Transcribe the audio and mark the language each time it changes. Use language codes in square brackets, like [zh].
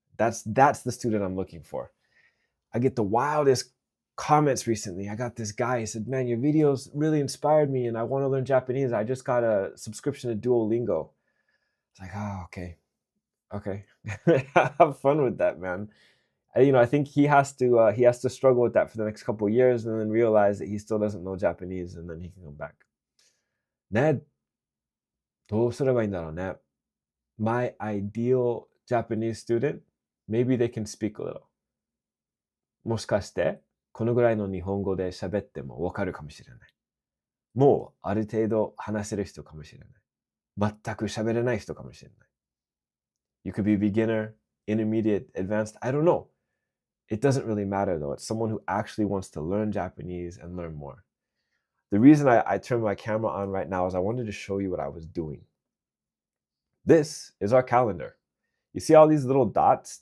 [en] That's the student I'm looking for. I get the wildest comments recently. I got this guy, he said, "Man, your videos really inspired me and I want to learn Japanese. I just got a subscription to Duolingo." It's like, oh, okay. Have fun with that, man. I think he has to struggle with that for the next couple of years and then realize that he still doesn't know Japanese and then he can come back. [ja] ね、どうすればいいんだろうね。 [en] My ideal Japanese student, maybe they can speak a little. [ja] もしかして、このぐらいの日本語で喋ってもわかるかもしれない。もうある程度話せる人かもしれない。全く喋れない人かもしれない。 [en] You could be beginner, intermediate, advanced, I don't know. It doesn't really matter though. It's someone who actually wants to learn Japanese and learn more. The reason I turned my camera on right now is I wanted to show you what I was doing. This is our calendar. You see all these little dots?